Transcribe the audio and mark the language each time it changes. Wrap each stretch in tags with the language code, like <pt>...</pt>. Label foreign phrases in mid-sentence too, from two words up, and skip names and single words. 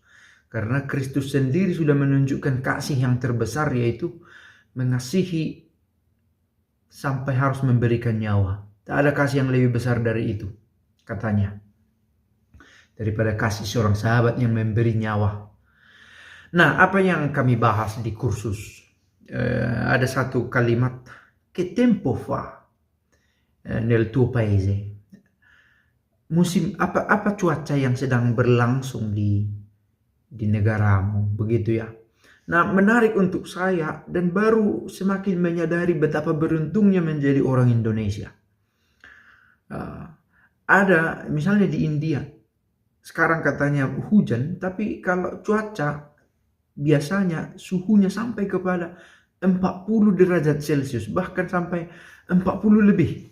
<id>Karena Kristus sendiri sudah menunjukkan kasih yang terbesar, yaitu mengasihi sampai harus memberikan nyawa. Tak ada kasih yang lebih besar dari itu, katanya, daripada kasih seorang sahabat yang memberi nyawa. Nah, apa yang kami bahas di kursus? Ada satu kalimat,</id> <it>che tempo fa nel tuo paese?</it> <id>Musim apa cuaca yang sedang berlangsung di negaramu, begitu ya. Nah, menarik untuk saya dan baru semakin menyadari betapa beruntungnya menjadi orang Indonesia. Ada misalnya di India, sekarang katanya hujan, tapi kalau cuaca biasanya suhunya sampai kepada 40 derajat Celcius, bahkan sampai 40 lebih.</id>